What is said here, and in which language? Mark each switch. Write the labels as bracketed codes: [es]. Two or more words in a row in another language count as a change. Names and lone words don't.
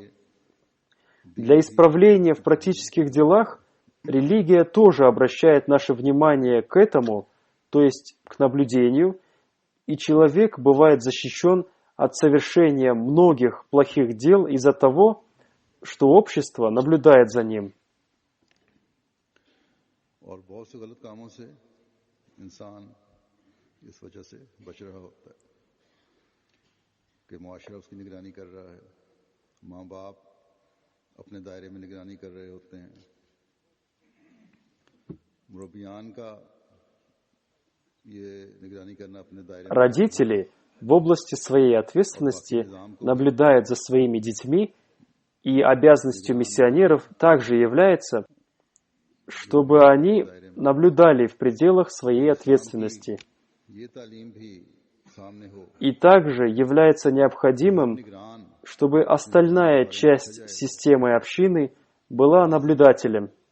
[ru] Для исправления в практических делах религия тоже обращает наше внимание к этому, то есть к наблюдению, и человек бывает защищен от совершения многих плохих дел из-за того, что общество наблюдает за ним. [ur] اور بہت سے غلط کاموں سے انسان اس وجہ سے بچ رہا ہوتا ہے کہ معاشرہ اس کی نگرانی کر رہا ہے، ماں باپ اپنے دائرے میں نگرانی کر رہے ہوتے ہیں، مربیان کا یہ نگرانی کرنا اپنے دائرے میں. [ru] Родители в области своей ответственности наблюдают за своими детьми, и обязанностью миссионеров также является, чтобы они наблюдали в пределах своей ответственности. И также является необходимым, чтобы остальная часть системы общины была наблюдателем.